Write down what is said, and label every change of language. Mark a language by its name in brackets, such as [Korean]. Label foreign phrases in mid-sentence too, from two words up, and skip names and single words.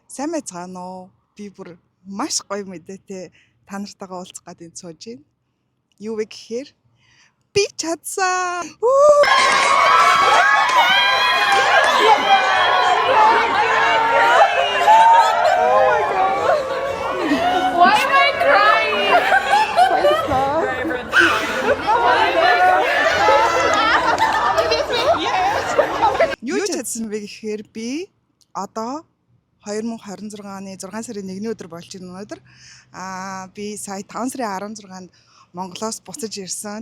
[Mongolian] Сайн байцгаана уу? Би бүр маш гоё мэдээтэй та нартайгаа уулзах гээд энэ сууж байна. Юу вэ гэхээр би чадсан. [English] Why am I crying? [Mongolian] Юу чадсан бэ гэхээр би одоо 2026 оны 6 сарын 1-ний өдөр болж байна өнөөдөр. Би сая 5 сарын 16-нд Монголоос буцаж ирсэн.